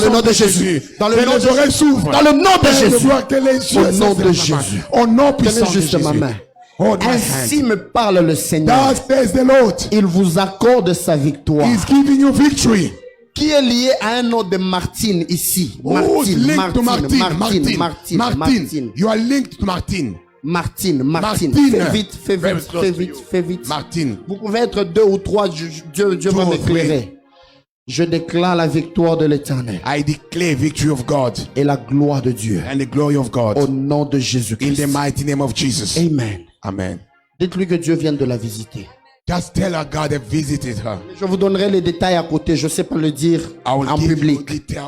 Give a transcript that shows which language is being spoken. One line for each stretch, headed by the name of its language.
French: dans le nom de Jésus. Dans le nom de Jésus. Dans le nom de Jésus. Au nom de Jésus. Au nom puissant de juste ma main. Ainsi me parle le Seigneur. Il vous accorde sa victoire.
English: He's giving you victory.
French: Qui est lié à un nom de Martine ici? Martine.
English: You are linked to Martine.
French: Martine. Fais vite. Martine. Vous pouvez être 2 ou 3, Dieu va m'éclairer. Je déclare la victoire de l'Éternel.
English: I declare victory of God.
French: Et la gloire de Dieu.
English: And the glory of God.
French: Au nom de Jésus-Christ.
English: In the mighty name of Jesus. Amen. Amen.
French: Dites-lui que Dieu vient de la visiter.
English: Just tell her God have visited her.
French: Je vous donnerai les détails à côté. Je ne sais pas le dire en public.